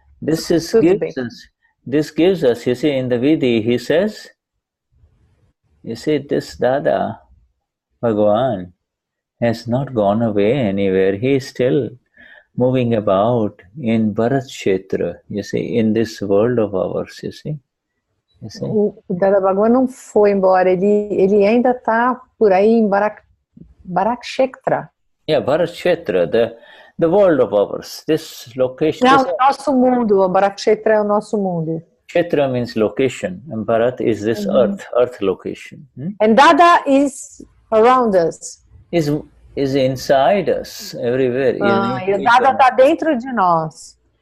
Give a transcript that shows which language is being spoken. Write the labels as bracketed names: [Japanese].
[English] This gives us, you see, in the Vidi, he says, you see, this Dada, Bhagavan, has not gone away anywhere. He is still moving about in Bharat Kshetra, you see, in this world of ours, you see. [Portuguese] O Dada Bhagavan não foi embora, ele ainda está por aí em Bharat Kshetra. [English] Yeah, Bharat Kshetra, the world of ours, this location. [Portuguese] Não, o nosso mundo, o Bharat Kshetra é o nosso mundo. [English] Kshetra means location, and Bharat is this earth location. And Dada is around us. Is inside us, everywhere. [Portuguese] E o Dada está dentro de nós.